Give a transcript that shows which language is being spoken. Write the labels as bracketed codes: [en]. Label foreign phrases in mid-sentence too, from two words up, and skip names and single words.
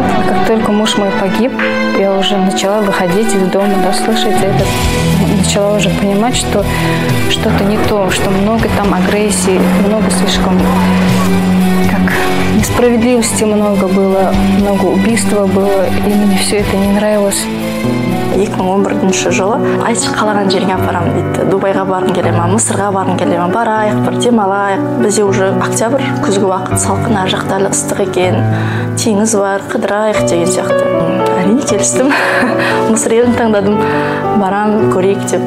[ru] Как только муж мой погиб, я уже начала выходить из дома, да, слышать это, начала уже понимать, что что-то не то, что много там агрессии, много слишком, как несправедливости много было, много убийства было, и мне все это не нравилось. [kk] 2011 жылы айтшы қалаған жеріңе апарамын дейді. Дубайға барғың келе ма, Мысырға барғың келе ма, барайық, бір демалайық. Бізде уже октябрь, күзгі уақыт, салқын, ар жақта ыстық екен, теңіз бар, қыдырайық деген сияқты. Әрине келістім. Мысыр елін таңдадым. Барам, көрейік деп.